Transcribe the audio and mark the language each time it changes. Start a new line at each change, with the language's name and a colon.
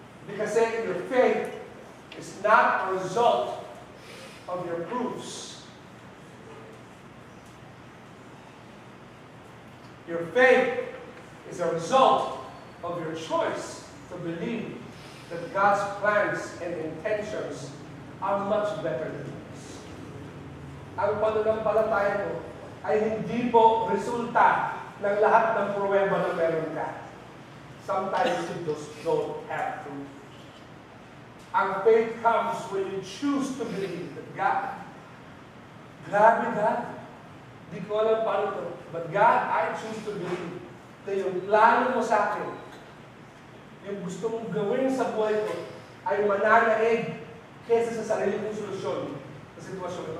English: Because your faith is not a result of your proofs. Your faith is a result of your choice to believe that God's plans and intentions are much better than yours.
Filipino: Ang pananampalataya mo ay hindi po resulta ng lahat ng pruweba na meron ka.
English: Sometimes you just don't have to.
Filipino: Ang
English: faith comes when you choose to believe that God,
Filipino: grabe God, di ko alam paano to,
English: but God, I choose to believe
Filipino: na yung plano mo sa akin, yung gusto mong gawin sa buhay ko, ay mananaig kesa sa sarili kong solusyon sa sitwasyon ko.